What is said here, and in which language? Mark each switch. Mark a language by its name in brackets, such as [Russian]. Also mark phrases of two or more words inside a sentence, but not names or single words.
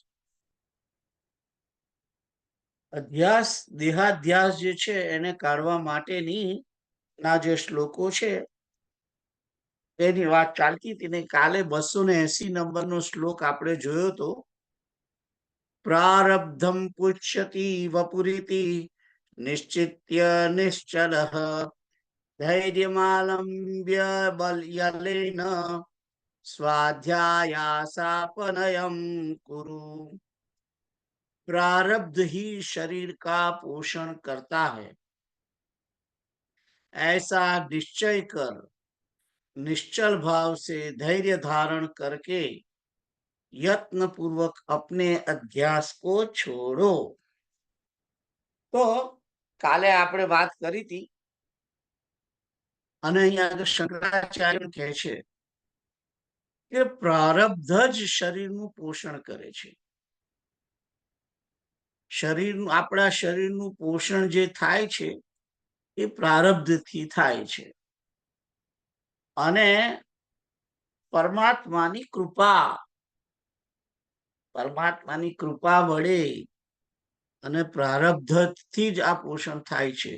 [Gujarati] અધ્યાસ દેહાધ્યાસ જે છે એને કાઢવા માટેની ના જે શ્લોકો છે તેની વાત ચાલતી હતી ને કાલે 280 નંબરનો શ્લોક આપણે જોયો તો. [Sanskrit] પ્રારબ્ધમ પુષ્યતિ વપુરીતિ નિશ્ચિત્ય નિશ્ચલઃ ધૈર્યમાલંબ્ય બલયલેન स्वाध्यायासापनयम कुरु। [Hindi] प्रारब्ध ही शरीर का पोषण करता है, ऐसा निश्चय कर निश्चल भाव से धैर्य धारण करके यत्न पूर्वक अपने अध्यास को छोड़ो. [Gujarati] તો કાલે આપણે વાત કરી હતી અને અહીંયા શંકરાચાર્ય કહે છે કે પ્રારબ્ધ જ શરીરનું પોષણ કરે છે. આપણા શરીરનું પોષણ જે થાય છે એ પ્રારબ્ધથી થાય છે અને પરમાત્માની કૃપા વડે અને પ્રારબ્ધથી જ આ પોષણ થાય છે.